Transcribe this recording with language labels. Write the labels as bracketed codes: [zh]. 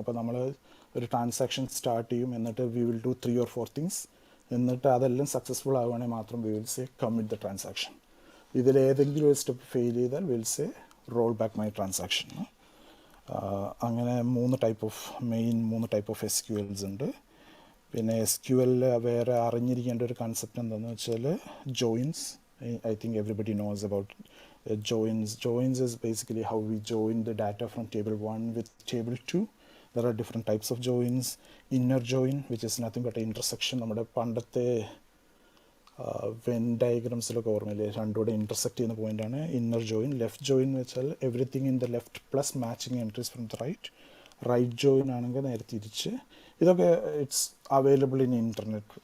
[ml] അപ്പോൾ നമ്മൾ ഒരു ട്രാൻസാക്ഷൻ സ്റ്റാർട്ട് ചെയ്യും, എന്നിട്ട് [en] we will do 3 or 4 things, [ml] എന്നിട്ട് അതെല്ലാം സക്സസ്ഫുൾ ആവുകയാണെങ്കിൽ മാത്രം [en] We will say commit the transaction. [ml] ഇതിലേതെങ്കിലും ഒരു സ്റ്റെപ്പ് ഫെയിൽ ചെയ്താൽ [en] Will say roll back my transaction. [ml] അങ്ങനെ മൂന്ന് ടൈപ്പ് ഓഫ് SQLs ഉണ്ട്. പിന്നെ SQL വേറെ അറിഞ്ഞിരിക്കേണ്ട ഒരു കൺസെപ്റ്റ് എന്താണെന്ന് വെച്ചാൽ joints. [en] I think everybody knows about joins. Joins is basically how we join the data from table 1 with table 2. There are different types of joins. Inner join, which is nothing but an intersection. [ml] നമ്മുടെ പണ്ടത്തെ when ഡയഗ്രാംസിലൊക്കെ ഓർമ്മയില്ലേ, രണ്ടുകൂടെ intersect ചെയ്യുന്ന പോയിൻ്റാണ് inner join. [en] Left join എന്ന് വെച്ചാൽ everything in the left plus matching entries from the right. [ml] Right join ആണെങ്കിൽ നേരെ തിരിച്ച്. ഇതൊക്കെ [en] It's available in internet.